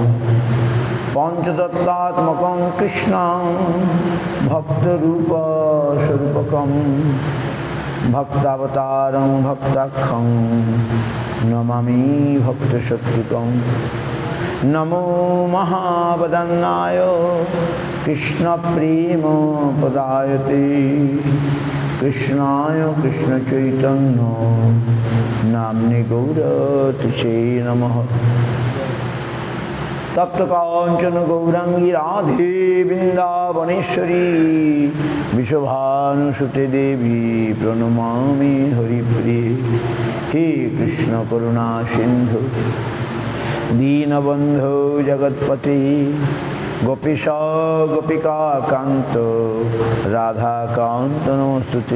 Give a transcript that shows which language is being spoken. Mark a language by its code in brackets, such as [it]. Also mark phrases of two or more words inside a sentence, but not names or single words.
[sa] পঞ্চতত্ত্বাত্মকং কৃষ্ণং ভক্তরূপ স্বরূপকং ভক্তাবতারং ভক্তাখ্যং নমামি ভক্তশক্তিকং। নমো মহাবদন্নায় কৃষ্ণপ্রেম পদায়তে কৃষ্ণায় কৃষ্ণচৈতন্য নাম্নে গৌরতিশে নমঃ। তপ্ত কাঞ্চন গৌরাঙ্গী রাধে বৃন্দাবনেশ্বরী বিশ্বভানুসুতে দেবী প্রণমামি হরিপ্রিয়ে। হে কৃষ্ণ করুণা সিন্ধু দীনবন্ধো জগৎপতি গোপীশ গোপিকা কান্ত রাধাকান্ত নমস্তুতে।